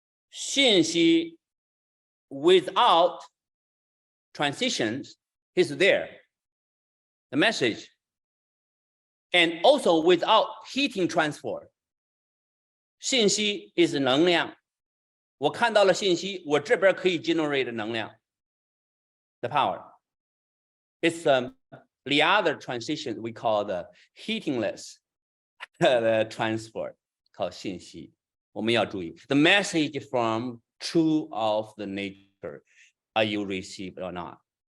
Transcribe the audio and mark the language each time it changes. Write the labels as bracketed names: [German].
[English] 信息 without transitions is there. The message. And also without heating transfer. [Chinese] 信息 is 能量. 我看到了信息，我这边可以 generate 能量。 [English] The power. It's the other transition we call the heatingless the transfer, called 信息。 [Chinese] 我们要注意 [English] the message from true of the nature. Are you received or not?